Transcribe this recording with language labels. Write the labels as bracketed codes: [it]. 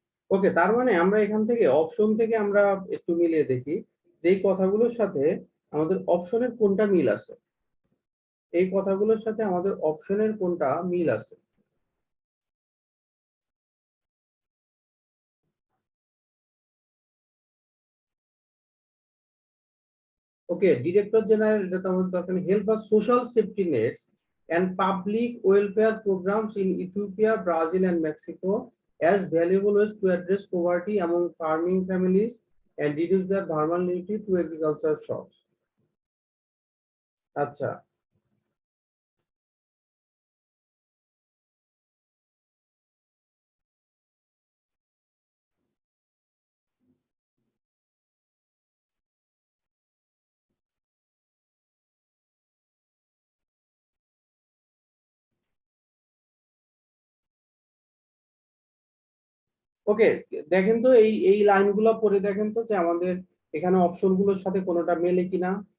[bn] ওকে, তার মানে আমরা এখান থেকে অপশন থেকে আমরা একটু মিলিয়ে দেখি যে এই কথাগুলোর সাথে আমাদের অপশনের কোনটা মিল আছে, এই কথাগুলোর সাথে আমাদের অপশনের কোনটা মিল আছে। ওকে, ডিরেক্টর জেনারেল, এটা তো আমাদের দরকার নেই। [en] Help us social safety nets and public welfare programs in Ethiopia, Brazil, and Mexico as valuable ways to address poverty among farming families and reduce their vulnerability to agricultural shocks. [bn] আচ্ছা, ওকে, দেখেন তো এই এই লাইনগুলো পড়ে দেখেন তো যে আমাদের এখানে অপশনগুলোর সাথে কোনোটা মেলে কিনা।